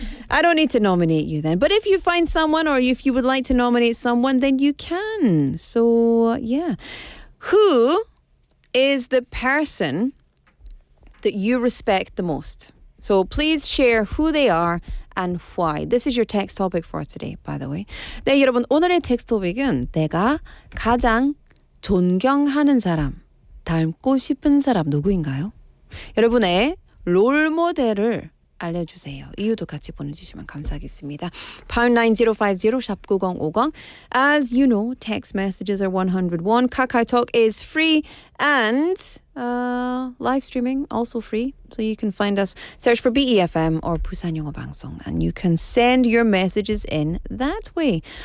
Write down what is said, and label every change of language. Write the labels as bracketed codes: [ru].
[en] I don't need to nominate you then. But if you find someone or if you would like to nominate someone, then you can. So, yeah. Who is the person that you respect the most? So please share who they are and why. This is your text topic for today, by the way. [ko] 네, 여러분, 오늘의 텍스트 토픽은 내가 가장 존경하는 사람, 닮고 싶은 사람 누구인가요? 여러분의 롤 모델을 알려주세요. 이유도 같이 보내주시면 감사하겠습니다. [en] pound 9050 샵 9050. As you know, text messages are 101. KakaoTalk is free and live streaming also free. So you can find us, search for BEFM or 부산영어방송, and you can send your messages in that way.